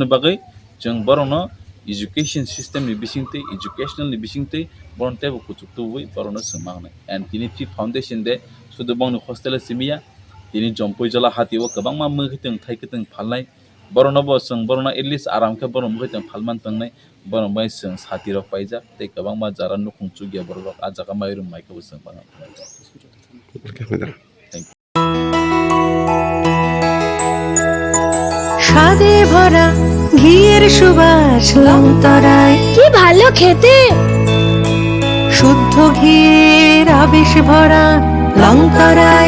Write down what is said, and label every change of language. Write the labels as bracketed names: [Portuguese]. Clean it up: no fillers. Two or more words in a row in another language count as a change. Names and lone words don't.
[Kok Borok] bagai jeng borono [English] education system [Kok Borok] ni bisingti educational ni bisingti boronte bu pujuk tuwi borono singmangnai and tini foundation de sudu bongno hostel simia tini jompoi hatiwo kabang ma mkhiteng thaikiteng phalnai borono bo sing borono [English] at least [Kok Borok] aram ke borono mkhiteng phalman tangnai borono bai sing sati rok paija tei kabang ma jara nukung chugya borok ajaga mairum maike bo sing bang [Bangla] স্বাদে ভরা ঘিয়ের সুবাস লংতরায় কি ভালো খেতে শুদ্ধ ঘিয়ের আবেশ ভরা লংতরায়